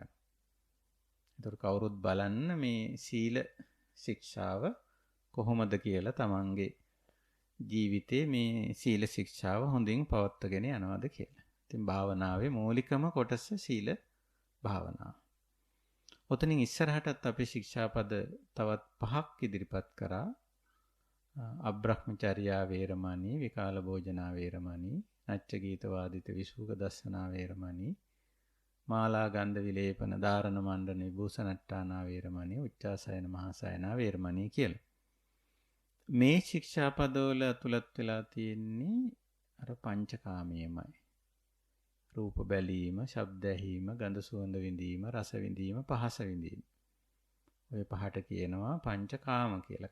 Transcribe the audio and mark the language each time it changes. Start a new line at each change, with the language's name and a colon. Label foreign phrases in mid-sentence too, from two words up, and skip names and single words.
Sinhala: ඒතර කවුරුත් බලන්න මේ සීල ශික්ෂාව කොහොමද කියලා තමන්ගේ ජීවිතේ මේ සීල ශික්ෂාව හොඳින් පවත්වාගෙන යනවද කියලා. ඉතින් භාවනාවේ මූලිකම කොටස සීල භාවනාව. ඔතනින් ඉස්සරහටත් අපි ශික්ෂාපද තවත් 5ක් ඉදිරිපත් කරා.
Pali: අබ්‍රහ්මචර්යා වේරමණී, විකාල භෝජනා වේරමණී, නච්ච ගීත වාදිත විසුක දස්සනා වේරමණී, මාලා ගන්ධ විලේපන ධාරණ මණ්ඩන විභූෂණට්ටානා වේරමණී, උච්චාසයන මහාසයනා වේරමණී කියලා.
Sinhala: මේ ශික්ෂාපදවල ඇතුළත් වෙලා තියෙන්නේ අර පංචකාමයේමයි. රූප බැලීම, ශබ්ද ඇහිීම, ගඳ සුවඳ විඳීම, රස විඳීම, පහස විඳීම. ඔය පහට කියනවා පංචකාම කියලා.